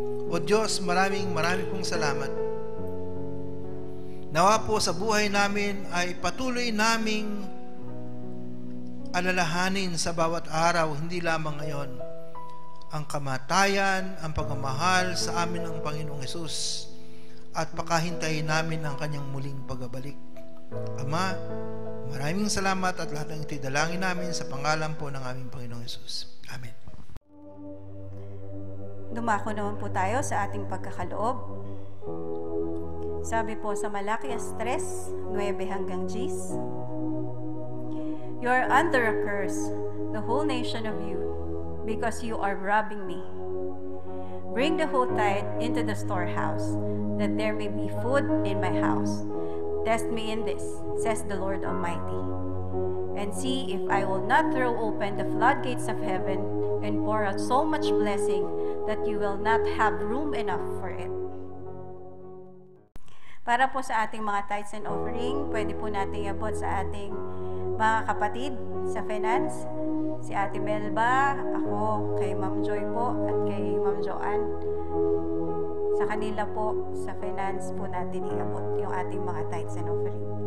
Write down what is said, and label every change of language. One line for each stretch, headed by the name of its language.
Filipino: O Diyos, maraming pong salamat. Nawa po sa buhay namin ay patuloy naming alalahanin sa bawat araw, hindi lamang ngayon, ang kamatayan, ang pagmamahal sa amin ng Panginoong Hesus at pakahintayin namin ang kanyang muling pagbabalik. Ama, maraming salamat at lahat ng itidalangin namin sa pangalan po ng aming Panginoong Hesus. Amen. Dumako naman po tayo sa ating pagkakaloob. Sabi po sa Malakias 3, 9 hanggang 10,
English: "You are under a curse, the whole nation of you, because you are robbing me. Bring the whole tithe into the storehouse, that there may be food in my house. Test me in this, says the Lord Almighty, and see if I will not throw open the floodgates of heaven and pour out so much blessing that you will not have room enough for it."
Filipino: Para po sa ating mga tithes and offering, pwede po natin iabot sa ating mga kapatid sa finance. Si Ate Melba, ako, kay Ma'am Joy po, at kay Ma'am Joanne. Sa kanila po, sa finance po natin iabot yung ating mga tithes and offering.